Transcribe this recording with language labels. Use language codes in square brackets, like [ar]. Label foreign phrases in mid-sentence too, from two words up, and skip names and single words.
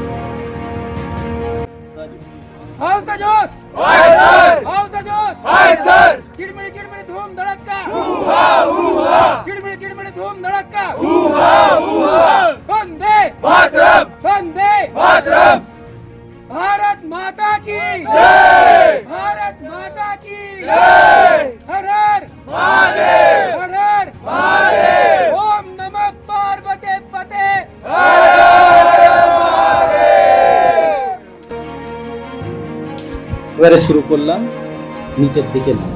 [en] How's the Josh? How's the Josh? [hi] चिड़मिड़ी चिड़मिड़ी धूम धड़का, चिड़मिड़ी चिड़मिड़ी धूम धड़का, वंदे मातरम, वंदे मातरम। भारत माता की जय, भारत माता की जय। हर हर महादेव, हर हर महादेव। [sa] ओम नमः पार्वती पते, [hi] हर हर महादेव। [bn] এবারে শুরু করলাম নিচের দিকে নামা।